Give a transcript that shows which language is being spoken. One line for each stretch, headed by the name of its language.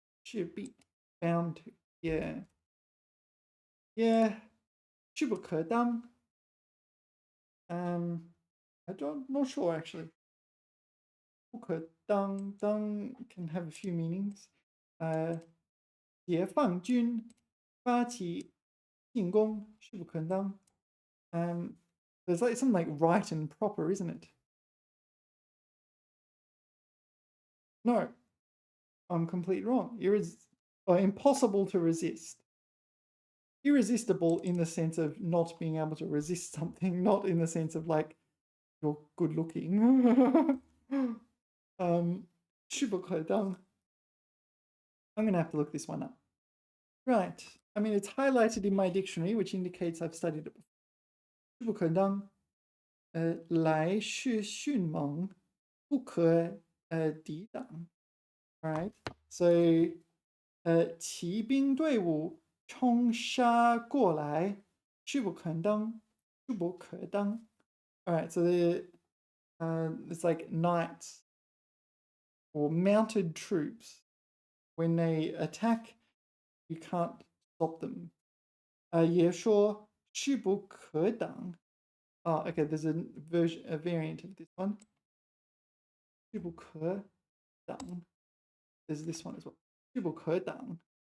English: 势必 bound to. Yeah. Yeah. 势不可当. I'm not sure actually. 不可当 can have a few meanings.
Chinese: 解放军发起进攻势不可当.
English: There's like something like right and proper, isn't it? No, I'm completely wrong. Impossible to resist. Irresistible in the sense of not being able to resist something, not in the sense of like you're good looking.
Chinese: 势不可当.
English: I'm going to have to look this one up. Right. I mean, it's highlighted in my dictionary, which indicates I've studied it before.
Chinese: 势不可当.来势迅猛，不可抵挡.Right. So 骑兵队伍冲杀过来，势不可当，势不可当.
English: All right, so it's like knights or mounted troops. When they attack, you can't stop them.
Chinese: 也说势不可挡.
English: Oh, okay, there's a variant of this one. 势不可挡. There's this one as well. 势不可挡.